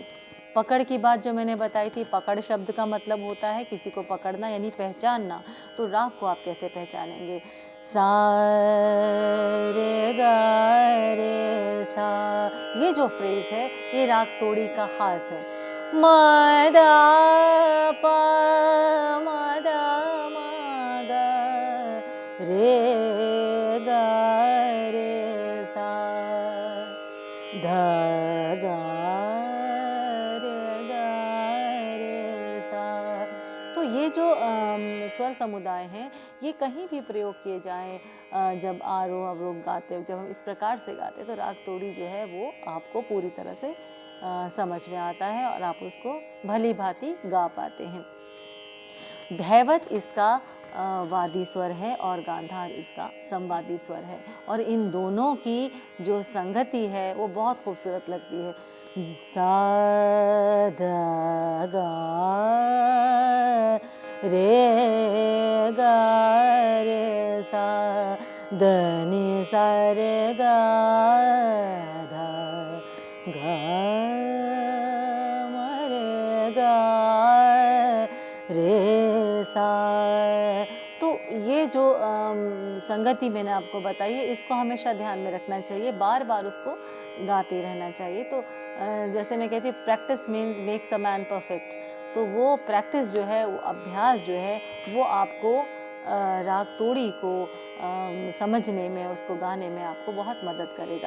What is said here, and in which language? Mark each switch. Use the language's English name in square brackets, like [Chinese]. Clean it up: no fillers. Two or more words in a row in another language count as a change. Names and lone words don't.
[Hindi] पकड़ की बात जो मैंने बताई थी, पकड़ शब्द का मतलब होता है किसी को पकड़ना यानी पहचानना। तो राग को आप कैसे पहचानेंगे? सा रे गा रे सा, ये जो फ्रेज है ये राग तोड़ी का खास है। मा दा पा मा दा मा गा रे गा रे सा धा गा रे गा रे सा। तो ये जो स्वर समुदाय हैं ये कहीं भी प्रयोग किए जाएं, जब आरोह अवरोह गाते हो, जब हम इस प्रकार से गाते हैं तो राग तोड़ी जो है वो आपको पूरी तरह से समझ में आता है और आप उसको भली भांति गा पाते हैं। धैवत इसका वादी स्वर है और गांधार इसका संवादी स्वर है, और इन दोनों की जो संगति है वो बहुत खूबसूरत लगती है। सा धा गा रे गा रे सा ध नि सा रे गा धा गा म रे गा रे सा। तो ये जो संगति मैंने आपको बताई है इसको हमेशा ध्यान में रखना चाहिए, बार बार उसको गाते रहना चाहिए। तो जैसे मैं कहती हूँ [English] practice makes a man perfect, [Hindi] तो वो प्रैक्टिस जो है, वो अभ्यास जो है वो आपको राग तोड़ी को समझने में, उसको गाने में आपको बहुत मदद करेगा।